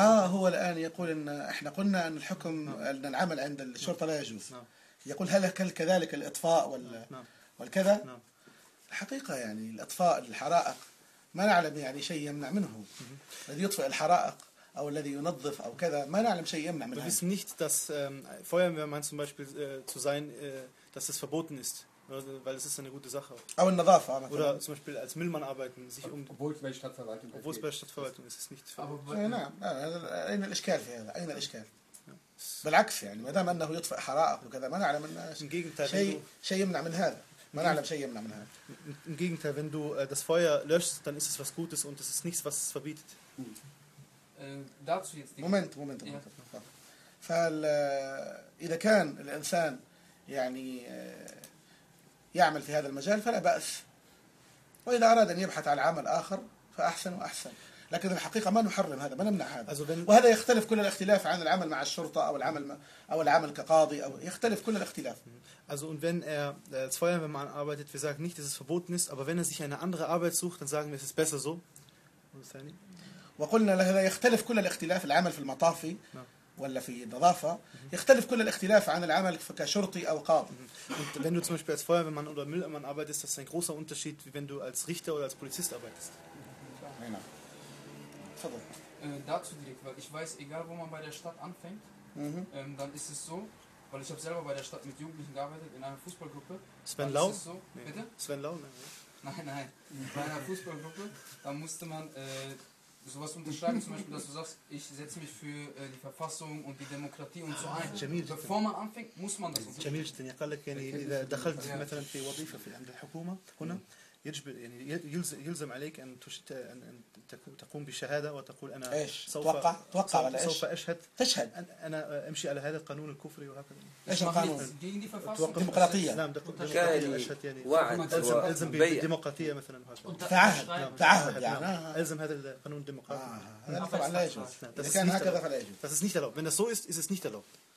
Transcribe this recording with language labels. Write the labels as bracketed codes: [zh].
[ar] هو الان يقول ان احنا قلنا ان الحكم ان العمل عند الشرطه لا يجوز. يقول هل كذلك الاطفاء والكذا؟ الحقيقه يعني الاطفاء الحرائق ما نعلم يعني شيء يمنع منه. الذي يطفئ الحرائق أو الذي ينظف أو كذا ما نعلم شيء يمنع منها. [de] Wir wissen nicht, dass Feuerwehrmann zum Beispiel zu sein, dass das verboten ist, weil es ist eine gute Sache. [ar] أو النظافة. [de] Oder zum Beispiel als Müllmann arbeiten, sich um. Obwohl es bei der Stadtverwaltung. Obwohl es bei der Stadtverwaltung ist, ist es nicht. Aber nein, [ar] أين الإشكال في هذا؟ بالعكس يعني ما دام أنه يطفئ حرائق وكذا ما نعلم أن شيء يمنع من هذا. [de] Man nicht, nicht, nicht, nicht. Im Gegenteil, wenn du das Feuer löschst, dann ist es was Gutes und es ist nichts, was es verbietet. Dazu jetzt die Moment. [ar] فإذا كان الإنسان يعني يعمل في هذا المجال فلا بأس. وإذا أراد أن يبحث عن عمل آخر فأحسن وأحسن. لكن الحقيقة ما نحرم هذا، ما نمنع هذا. وهذا يختلف كل الاختلاف عن العمل مع الشرطة أو العمل كقاضي أو يختلف كل الاختلاف. [de] Also und wenn er als Feuerwehrmann arbeitet, wir sagen nicht, dass es verboten ist, aber wenn er sich eine andere Arbeit sucht, dann sagen wir, es ist besser so. [ar] وقلنا هذا يختلف كل الاختلاف العمل في المطافي ولا في النظافة يختلف كل الاختلاف عن العمل كشرطي أو قاضي. [de] Und wenn du zum Beispiel als Feuerwehrmann oder Müllmann arbeitest, das ist ein großer Unterschied, wie wenn du als Richter oder als Polizist arbeitest. Dazu direkt, weil ich weiß, egal wo man bei der Stadt anfängt, dann ist es so, weil ich habe selber bei der Stadt mit Jugendlichen gearbeitet, in einer Fußballgruppe. Sven Lau? So, nee. Bitte? Sven Lau? Nein. In einer Fußballgruppe, da musste man sowas unterschreiben, zum Beispiel, dass du sagst, ich setze mich für die Verfassung und die Demokratie und so ein. Jamil, bevor man anfängt, muss man das unterschreiben. Jamil, ich kann dir sagen, wenn du zum Beispiel eine Wadifa in der Regierung hast, [ar] يجب يعني يلزم عليك ان تقوم بشهاده وتقول انا إيش؟ توقع سوف إيش؟ سوف اشهد انا امشي على هذا القانون الكفري وهكذا ايش القانون الديمقراطيه نعم اشهد يعني الزم بالديمقراطيه مثلا تعهد يعني الزم هذا القانون الديمقراطي طبعا لا يجوز كان هكذا فلا يجوز بس نيشت لو [de] wenn das so ist ist es nicht erlaubt